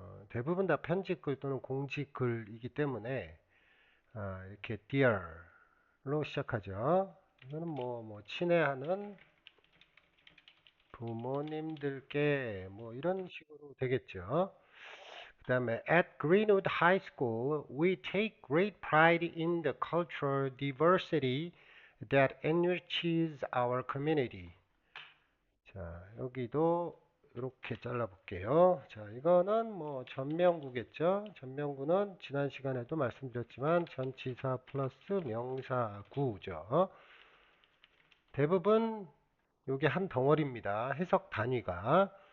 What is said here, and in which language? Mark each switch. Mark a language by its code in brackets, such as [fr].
[ko] 대부분 다 편집글 또는 공지글이기 때문에 이렇게 Dear로 시작하죠. 이거는 친애하는 부모님들께 이런 식으로 되겠죠. 그 다음에 [en] At Greenwood High School, we take great pride in the cultural diversity that enriches our community. [ko] 자, 여기도 이렇게 잘라볼게요. 자, 이거는 전명구겠죠. 전명구는 지난 시간에도 말씀드렸지만 전치사 플러스 명사구죠. 대부분 요게 한 덩어리입니다. 해석 단위가.